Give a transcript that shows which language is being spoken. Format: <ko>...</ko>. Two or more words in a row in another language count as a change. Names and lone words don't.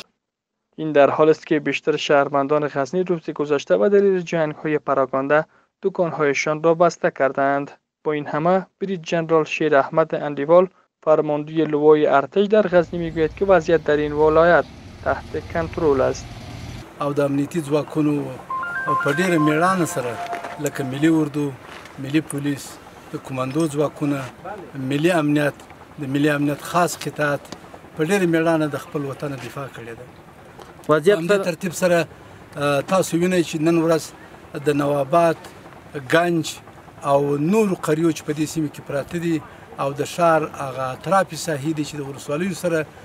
<fa>این در حال است که بیشتر شهروندان غزنی روز گذشته و دلیل جنگ‌های پراکنده دکان‌هایشان را بسته کردند. با این همه برید جنرال شیر احمد اندیوال، فرمانده لوای ارتش در غزنی میگوید که وضعیت در این ولایت تحت کنترل است.</fa> <ps>او د امنیتي ځواکونو په ډېره میړانه سره لکه ملي اردو، ملي پولیس، د کمانډو ځواکونه، ملي امنیت، د ملي امنیت خاص قطاعت په ډېره میړانه د خپل وطن دفاع کړې ده. وضعیت په ترتیب سره تاسو وینئ چې نن ورځ د نوآباد، گنج او نورو قریو چې په دې سیمه کې پراته دي او د ښار هغه اطرافي ساحې دي چې د ولسوالیو سره</ps>